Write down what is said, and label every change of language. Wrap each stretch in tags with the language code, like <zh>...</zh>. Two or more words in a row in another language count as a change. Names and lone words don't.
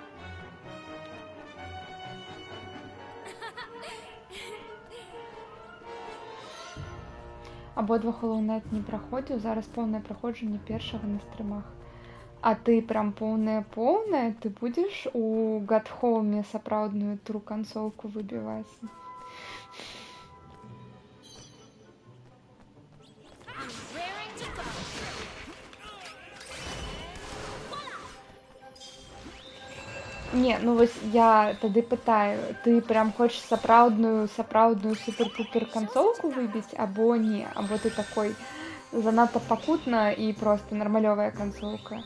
<be>Абодва Hollow Knight не праходзіў, зараз поўнае праходжанне першага на стрымах. А ты прям поўная, ты будзеш у Гадхоуме сапраўдную тру-кансолку выбіваць?</be> <en>Raring to go.</en> <be>Не, ну вось я тады пытаю, ты прям хочаш сапраўдную супер-пупер кансолку выбіць, або не, або ты такой занадта пакутна і просто нармалёвая кансолка.</be>